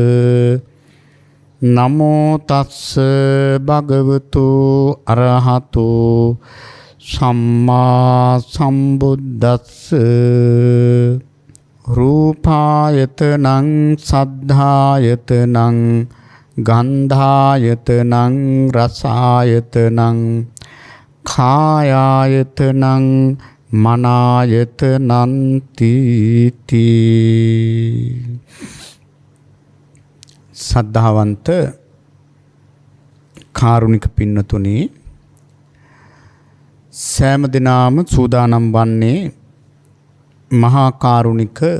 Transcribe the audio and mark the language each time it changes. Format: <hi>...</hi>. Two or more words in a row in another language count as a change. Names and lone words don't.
<pi>නමෝ තස්ස භගවතු අරහතෝ සම්මා සම්බුද්දස්ස රූපායතනං සද්ධායතනං ගන්ධායතනං රසායතනං කායායතනං මනායතනං තීති.</pi> <si>සද්ධාවන්ත කාරුණික පින්නතුනි, සෑම දිනම සූදානම් වන්නේ මහා කාරුණික</si>